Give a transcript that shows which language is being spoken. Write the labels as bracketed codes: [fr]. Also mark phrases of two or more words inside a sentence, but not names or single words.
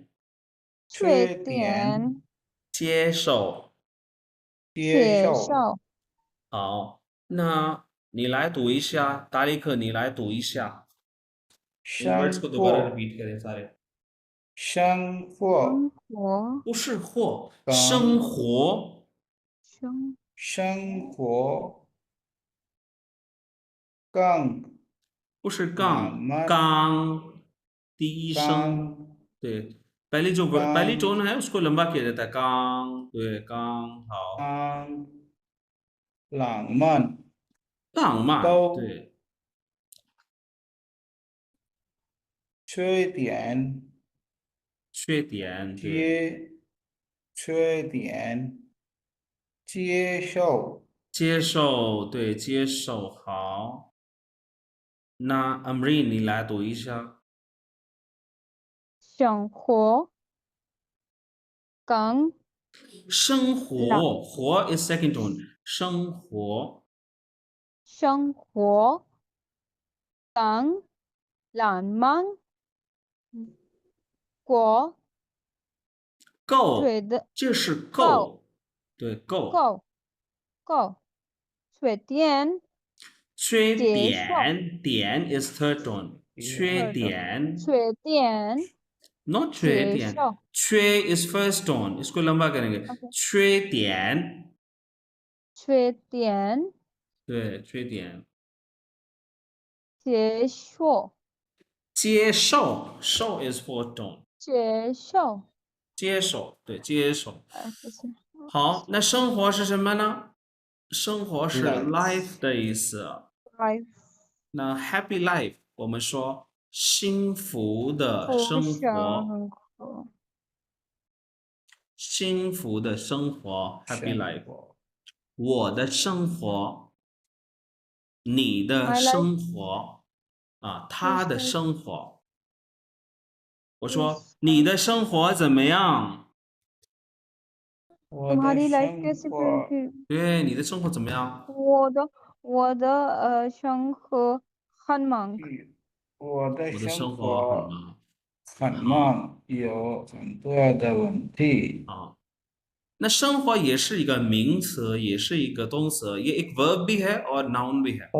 [zh] 缺点点接受。接受。受好，那你来读一下，达里克，你来读一下。 [en] in words [zh] 生 [hi] को दोबारा [zh] 活 [hi] रिपीट करें सारे. [zh] 生活生活不是或，刚生活生生活更不是浪杠，漫刚第一声，刚 [hi] 对，पहली टोन है उसको लंबा किया जाता है, कांग, [zh] 对，刚好，刚浪漫浪漫，都对，缺点缺点，对，缺点接受接受，对，接受，好。那 Amreen 你来读一下。生活更生活，活 [en] is second tone， [zh] 生活生活更浪漫过够，对的这是够够，对，够。够缺点缺接受点，点 [en] is third tone， [zh] 缺点缺点，not 缺点接受， [en] 缺 is first tone， [hi] इसको लंबा करेंगे， [en] OK [zh] 缺点，缺点对，缺点，接受接受，受 [en] is fourth tone， [zh] 接受接受，对，接受。这是好，那生活是什么呢？生活是 [en] Life [zh] life 的意思。 [en] life [zh] 那 [en] happy life [zh] 我们说幸福的生活，活幸福的生活 happy 生 life。活我的生活，你的 [en] My life [zh] 生活，啊，他的生活。我说你的生活怎么样？我的 [hi] तुम्हारी लाइफ [zh] 生 [hi] कैसी [zh] 活 [hi] फिर [zh] 对，你的生活怎么样？我的生活很忙我的我的生生活很活忙。很忙，有很多的问题。啊，那生活也是一个名词，也是一个动词， [hi] ये एक verb भी है और noun भी है।